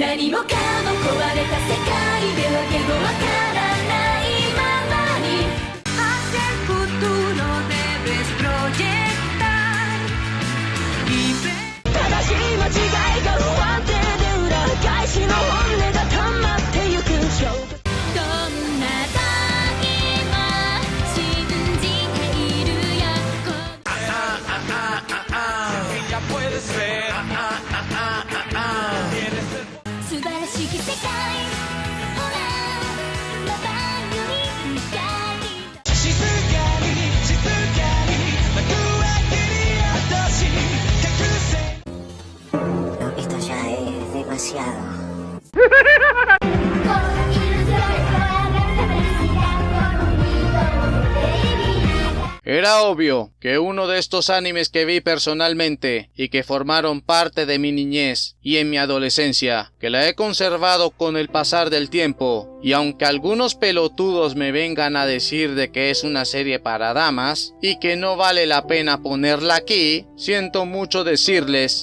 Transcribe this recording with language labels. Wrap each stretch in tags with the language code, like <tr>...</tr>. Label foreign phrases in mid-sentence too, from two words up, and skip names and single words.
<ja>もかも壊れた世界でわけがわからないままに</ja> <es>Hacia el futuro debes proyectar</es> <ja>正しい間違いが不安定で裏返しの本音が溜まってゆくどんな時も信じているよ素晴らしき世界ほらまばゆい光静かに幕開けに落とし隠せ</ja> <es>No, esto ya es demasiado. Era obvio que uno de estos animes que vi personalmente y que formaron parte de mi niñez y en mi adolescencia, que la he conservado con el pasar del tiempo, y aunque algunos pelotudos me vengan a decir de que es una serie para damas y que no vale la pena ponerla aquí, siento mucho decirles</es>